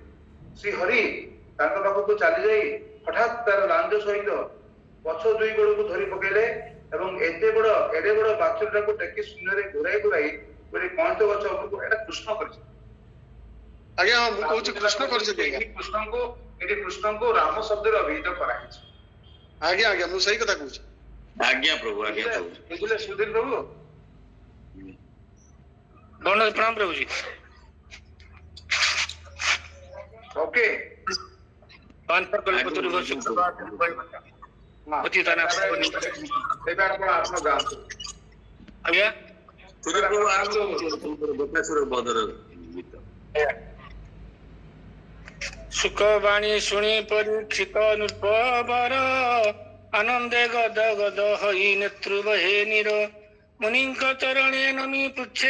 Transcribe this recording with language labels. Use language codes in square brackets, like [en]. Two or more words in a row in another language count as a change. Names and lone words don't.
[or] ଶ୍ରୀ ହରି ତାଙ୍କ ପାଖକୁ ଚାଲି ଯାଇ ହଠାତ୍ ତାର ଲାଞ୍ଜ ସହିତ ପଛ ଦୁଇ ଗୋଡକୁ ଧରି ପକେଇଲେ ଏବଂ ଏଡେ ବଡ ବାଛୁରୀଟାକୁ ଟେକି ଶୂନ୍ୟରେ ଘୁରାଇ ଗୋଟେ କଇଁଥ ଗଛ ଉପରକୁ, ଏଇଟା କୃଷ୍ଣ କରିଛନ୍ତି। ଆଜ୍ଞା ହଁ ମୁଁ କହୁଛି କୃଷ୍ଣ କରିଛନ୍ତି। ଏଠି କୃଷ୍ଣଙ୍କୁ ରାମ ଶବ୍ଦରେ ଅଭିହିତ କରାଯାଇଛି। ଆଜ୍ଞା ଆଜ୍ଞା ମୁଁ ସେଇ କଥା କହୁଛି। ଆଜ୍ଞା ପ୍ରଭୁ, ଆଜ୍ଞା ପ୍ରଭୁ। ବୁଝିଲେ ସୁଧୀର ପ୍ରଭୁ? [hi] प्रणाम प्रभु जी। ओके [or] ଆଜ୍ଞା ସୁଖବାଣୀ ଶୁଣି ପରୀକ୍ଷିତ ନୃପବର ଆନନ୍ଦେ ଗଦ ଗଦ ହୋଇ ନେତୃ ବହେ ନିର ମୁନିଙ୍କ ଚରଣେ ନମି ପୃଚ୍ଛେ